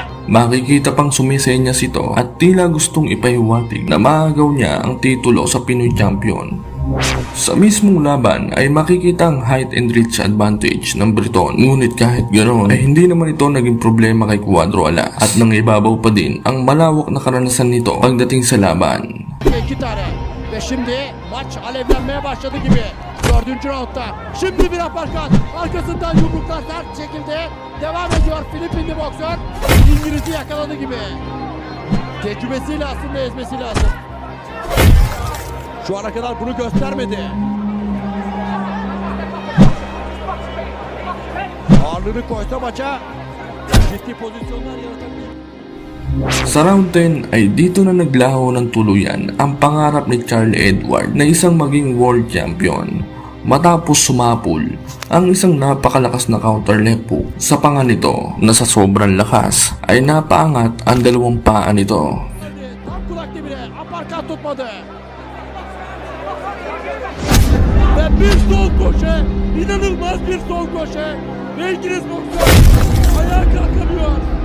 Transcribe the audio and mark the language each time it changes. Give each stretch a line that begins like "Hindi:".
Filipino: Makikita pang sumisenyas ito at tila gustong ipahiwatig na maagaw niya ang titulo sa Pinoy Champion. Sa mismong laban ay makikita ang
English: height and reach advantage
Filipino: ng Briton, ngunit kahit ganoon ay hindi naman ito naging problema kay Cuadro Alas at nangibabaw pa din ang malawak na karanasan nito pagdating sa laban.
Turkish: 2 tane. Ve şimdi maç alevlenmeye başladı gibi. 4. roundda. Şimdi bir aparkat. Arkasından yumruklar sert şekilde devam ediyor Filipinli boksör. İngiliz'i yakaladı gibi. Tecrübesiyle aslında ezmesi lazım. Şu ana kadar bunu göstermedi. Ağırlığını koysa maça ciddi pozisyonlar yaratabilir.
Filipino: Sa round 10 ay dito na naglaho ng tuluyan ang pangarap ni Charlie Edward na isang maging world champion. Matapos sumapul ang isang napakalakas na counter left hook sa panga nito na sa sobrang lakas ay napaangat ang 2 paa nito.
Turkish: Tam kulak dibine aparkat tutmadı. Ve bir sol koşu, inanılmaz bir sol koşu. Ve İngiliz boksör ayağa kalkamıyor.